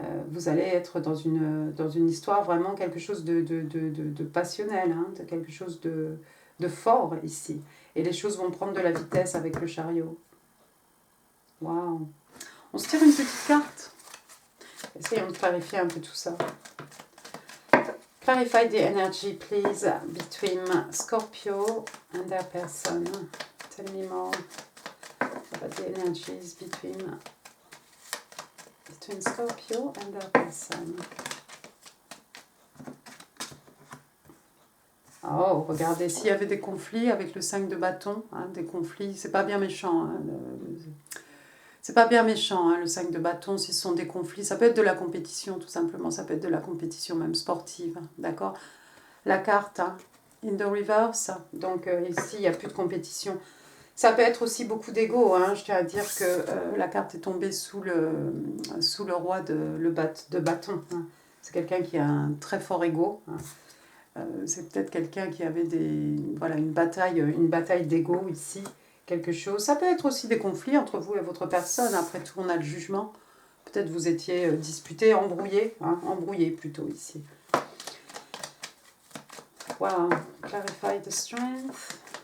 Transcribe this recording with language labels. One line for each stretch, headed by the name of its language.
French: Vous allez être dans une histoire vraiment quelque chose de passionnel, hein, de quelque chose de fort ici. Et les choses vont prendre de la vitesse avec le chariot. Waouh! On se tire une petite carte. Essayons de clarifier un peu tout ça.
English: Clarify the energy, please, between Scorpio and their person. Tell me more about the energies between Scorpio and their person.
French: Oh, regardez, s'il y avait des conflits avec le 5 de bâton, hein, des conflits, c'est pas bien méchant. Hein, c'est pas bien méchant, hein, le 5 de bâton, si ce sont des conflits. Ça peut être de la compétition, tout simplement. Ça peut être de la compétition même sportive, d'accord? La carte, hein,
English: in the reverse.
French: Donc ici, il n'y a plus de compétition. Ça peut être aussi beaucoup d'ego. Hein. Je tiens à dire que la carte est tombée sous le roi de bâton. Hein. C'est quelqu'un qui a un très fort ego. Hein. C'est peut-être quelqu'un qui avait une bataille d'ego ici. Quelque chose. Ça peut être aussi des conflits entre vous et votre personne. Après tout, on a le jugement. Peut-être vous étiez disputé, embrouillé. Hein, embrouillé plutôt ici.
English: Wow. Clarify the strength.